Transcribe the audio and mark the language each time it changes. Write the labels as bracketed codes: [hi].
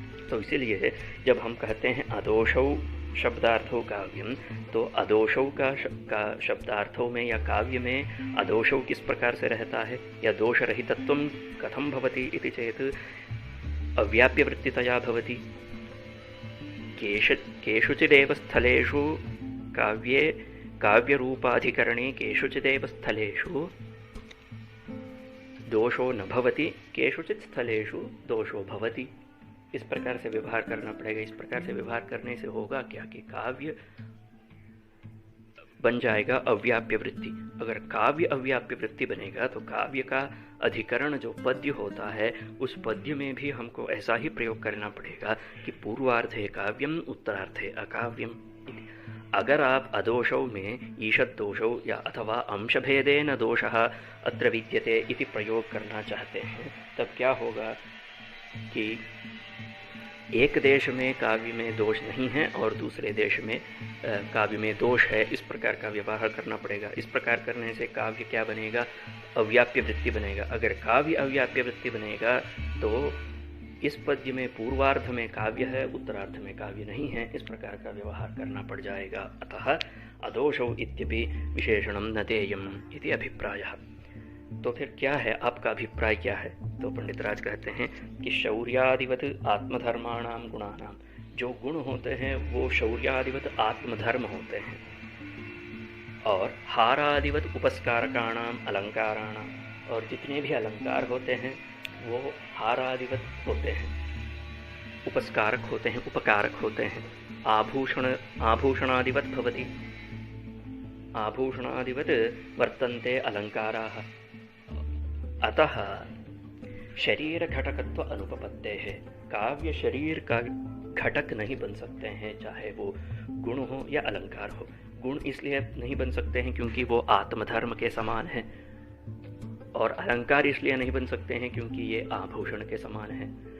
[hi] तो इसीलिए जब हम कहते हैं [sa] अदोषौ शब्दार्थों काव्यम, [hi] तो अदोषौ का शब्दार्थों में या काव्य में अदोषौ किस प्रकार से रहता है या [sa] दोष रहितत्वं कथं भवति इति चेत् अव्याप्य वृत्तितया भवति। केषुचिदेव स्थलेषु काव्ये काव्यरूपाधिकरणे केषुचिदेव स्थलेषु दोषो न भवति, केषुचित् स्थलेषु दोषो भवति। [hi] इस प्रकार से व्यवहार करना पड़ेगा। इस प्रकार से व्यवहार करने से होगा क्या कि काव्य बन जाएगा अव्याप्य वृत्ति। अगर काव्य अव्याप्य वृत्ति बनेगा तो काव्य का अधिकरण जो पद्य होता है उस पद्य में भी हमको ऐसा ही प्रयोग करना पड़ेगा कि [sa] पूर्वार्धे काव्यम उत्तरार्धे अकाव्यम। [hi] अगर आप अदोषौ में ईषद दोषौ या अथवा [sa] अंशभेदेन दोषः अत्र विद्यते इति [hi] प्रयोग करना चाहते हैं तब क्या होगा कि एक देश में काव्य में दोष नहीं है और दूसरे देश में काव्य में दोष है, इस प्रकार का व्यवहार करना पड़ेगा। इस प्रकार करने से काव्य क्या बनेगा? अव्याप्य वृत्ति बनेगा। अगर काव्य अव्याप्य वृत्ति बनेगा तो इस पद्य में पूर्वार्ध में काव्य है, उत्तरार्ध में काव्य नहीं है, इस प्रकार का व्यवहार करना पड़ जाएगा। [sa] अतः अदोषौ इत्यपि विशेषणं न देयम् इति अभिप्रायः। [hi] तो फिर क्या है, आपका अभिप्राय क्या है? तो पंडित राज कहते हैं कि [sa] शौर्यादिवत आत्मधर्माणाम गुणानाम, [hi] जो गुण होते हैं वो शौर्यादिवत आत्मधर्म होते हैं, और [sa] हारादिवत उपस्कारकाणाम अलंकाराणाम, [hi] और जितने भी अलंकार होते हैं वो हारादिवत होते हैं, उपस्कारक होते हैं, उपकारक होते हैं। [sa] आभूषणादिवत भवति, आभूषणादिवत वर्तन्ते अलंकाराः। [hi] अतः शरीर घटकत्व अनुपपत्ते है, काव्य शरीर का घटक नहीं बन सकते हैं, चाहे वो गुण हो या अलंकार हो। गुण इसलिए नहीं बन सकते हैं क्योंकि वो आत्मधर्म के समान है, और अलंकार इसलिए नहीं बन सकते हैं क्योंकि ये आभूषण के समान है।